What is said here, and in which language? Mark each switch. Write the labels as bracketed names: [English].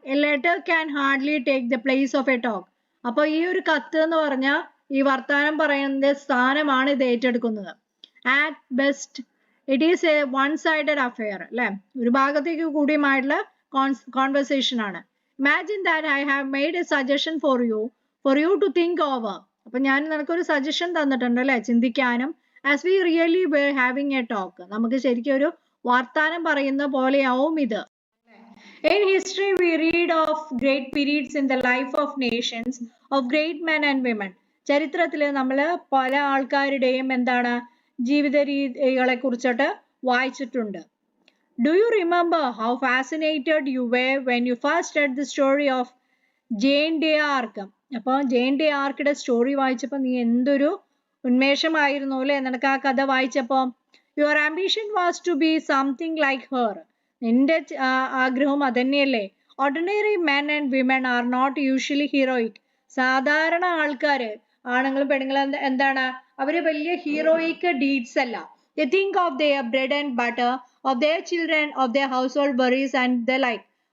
[English] A letter can hardly take the place of a talk. [Malayalam] അപ്പോൾ ഈ ഒരു കത്ത് എന്ന് പറഞ്ഞാൽ ഈ വർത്താനം പറയുന്ന സ്ഥാനമാണ് ഇത് ഏറ്റെടുക്കുന്നത്. [English] At best it is a one-sided affair. [Malayalam] അല്ലേ? ഒരു ഭാഗത്തേക്ക് കൂടിയുമായിട്ടുള്ള കോൺവെർസേഷൻ ആണ്. [English] Imagine that I have made a suggestion for you to think over. [Malayalam] അപ്പൊ ഞാൻ നിനക്കൊരു സജഷൻ തന്നിട്ടുണ്ട് അല്ലേ, ചിന്തിക്കാനും. [English] As we really were having a talk. [Malayalam] നമുക്ക് ശരിക്കും ഒരു വർത്താനം പറയുന്ന പോലെയാവും ഇത്. [English] In history we read of great periods in the life of nations, of great men and women. [Malayalam] ചരിത്രത്തിൽ നമ്മൾ പല ആൾക്കാരുടെയും എന്താണ് ജീവിത രീതികളെ കുറിച്ചിട്ട് വായിച്ചിട്ടുണ്ട്. [English] Do you remember how fascinated you were when you first read the story of Jane d'Arc? [Malayalam] അപ്പോൾ ജെയിൻ ഡി ആർക്കിയുടെ സ്റ്റോറി വായിച്ചപ്പോൾ നീ എന്തൊരു ഉന്മേഷമായിരുന്നു അല്ലേ നിനക്ക് ആ കഥ വായിച്ചപ്പോൾ. [English] Your ambition was to be something like her. [Malayalam] നിന്റെ ആഗ്രഹവും അതന്നെയല്ലേ. [English] Ordinary men and women are not usually heroic. [Malayalam] സാധാരണ ആൾക്കാര് ആണുങ്ങളും പെണ്ണുങ്ങളും എന്താണ്, അവര് വലിയ ഹീറോയിക് ഡീഡ്സ് അല്ല. [English] They think of their bread and butter, of their children, of their household worries and the like.